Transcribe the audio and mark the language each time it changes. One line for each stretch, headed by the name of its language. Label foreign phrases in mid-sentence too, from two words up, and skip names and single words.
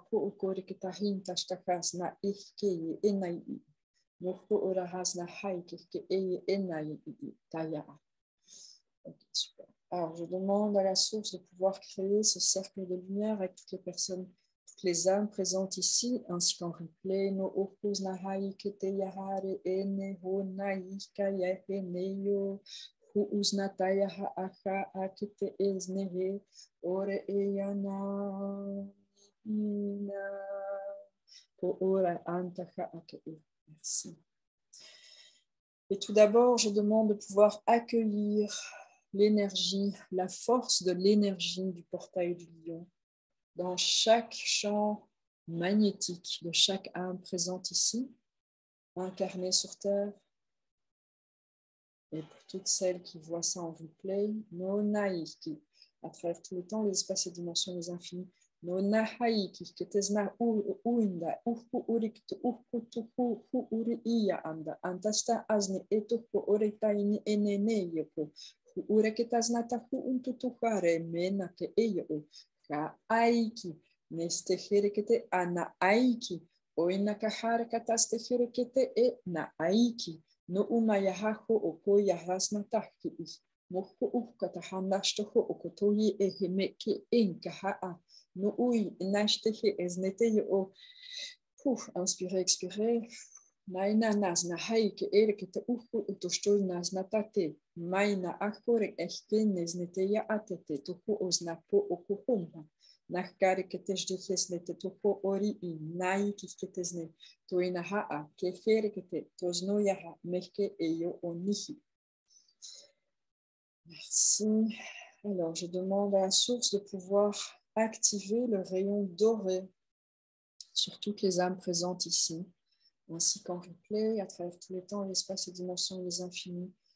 French: Okay, super. Alors, je demande à la source de pouvoir créer ce cercle de lumière avec toutes les personnes, toutes les âmes présentes ici, ainsi qu'en replay. No opus nahai kete yahare ene ho naika yaheneyo hu uznatayaha aka akete eznehe ore eyana ina po ora antaka ake. Merci. Et tout d'abord, je demande de pouvoir accueillir l'énergie, la force de l'énergie du portail du lion dans chaque champ magnétique de chaque âme présente ici, incarnée sur Terre. Et pour toutes celles qui voient ça en replay, no naiki, à travers tout le temps, les espaces et dimensions, les infinis. No nahaiki, que tesna uinda, uriktu tuhu uri iya anda, antasta azne etuhu oritaini enene yoko, ureketasna tahu untutuhare mena ke eyo, ka aiki, neste herekete ana aiki, oina kahare kataste herekete e na aiki, no umayahaho oko yahasna tahi. Mohu ukatahanashtoho okotoyi ehemeke enkahaa. No ui, nashtekhe esnete o. Pouf, inspirez, expirez. Naina nas na haike erekete uhu utoshtoy nas natate. Maina akore ehke nesnete ya atete. Tohu osnapo okuhumha. Nakare keteshdehes nete tohu ori i nai kiketesne. Toina haa, keferekete, tosno yaha, mehke eyo onihi. Merci. Alors, je demande à la source de pouvoir activer le rayon doré sur toutes les âmes présentes ici, ainsi qu'en replay, à travers tous les temps, l'espace, les dimensions, les infinis.